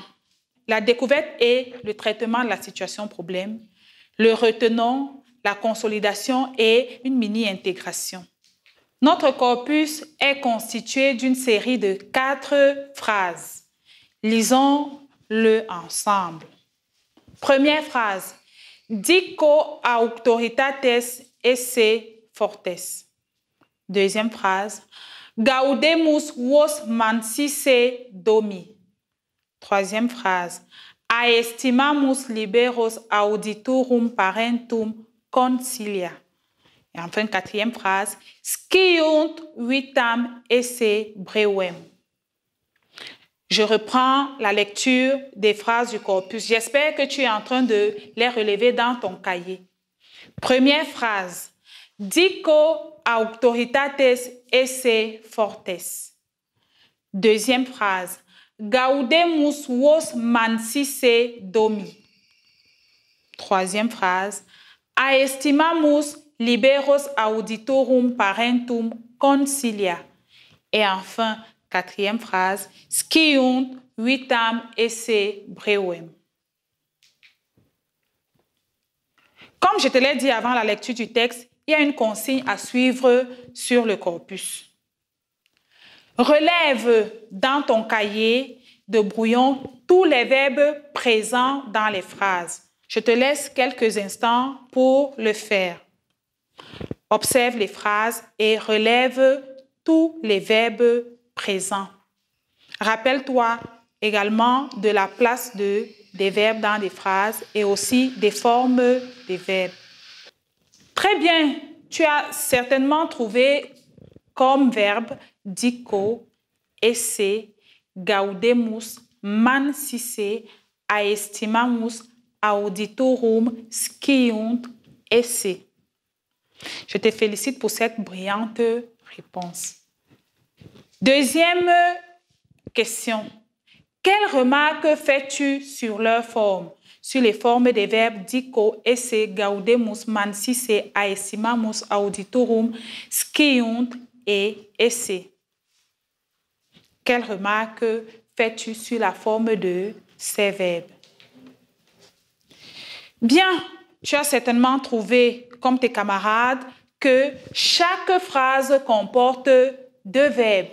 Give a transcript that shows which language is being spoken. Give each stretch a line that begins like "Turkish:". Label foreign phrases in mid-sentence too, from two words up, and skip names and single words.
French: La découverte et le traitement de la situation problème, le retenant, la consolidation et une mini-intégration. Notre corpus est constitué d'une série de 4 phrases. Lisons-le ensemble. Première phrase.
Latin: Dico auctoritates esse fortes.
French: Deuxième phrase.
Latin: Gaudemus vos mansisse domi.
French: Troisième phrase.
Latin: Aestimamus liberos auditorum parentum concilia.
French: Et enfin, quatrième phrase.
Latin: Sciunt vitam esse brevem.
French: Je reprends la lecture des phrases du corpus. J'espère que tu es en train de les relever dans ton cahier. Première phrase.
Latin: Dico auctoritates esse fortes.
French: Deuxième phrase.
Latin: Gaudemus vos mansisse domi.
French: Troisième phrase.
Latin: Aestimamus liberos auditorum parentum concilia.
French: Et enfin, quatrième phrase.
Latin: Sciunt vitam esse brevem.
French: Comme je te l'ai dit avant la lecture du texte, il y a une consigne à suivre sur le corpus. Relève dans ton cahier de brouillon tous les verbes présents dans les phrases. Je te laisse quelques instants pour le faire. Observe les phrases et relève tous les verbes présents. Rappelle-toi également de la place des verbes dans les phrases et aussi des formes des verbes. Très bien, tu as certainement trouvé comme verbe
Latin: dico, esse, gaudemus, mansisse, aestimamus, auditorum, sciunt, esse.
French: Je te félicite pour cette brillante réponse. Deuxième question. Quelle remarque fais-tu sur leur forme? Sur les formes des verbes
Latin: dico, esse, gaudemus, mansisse, aestimamus, auditorum, sciunt et esse.
French: Quelle remarque fais-tu sur la forme de ces verbes? Bien, tu as certainement trouvé, comme tes camarades, que chaque phrase comporte deux verbes.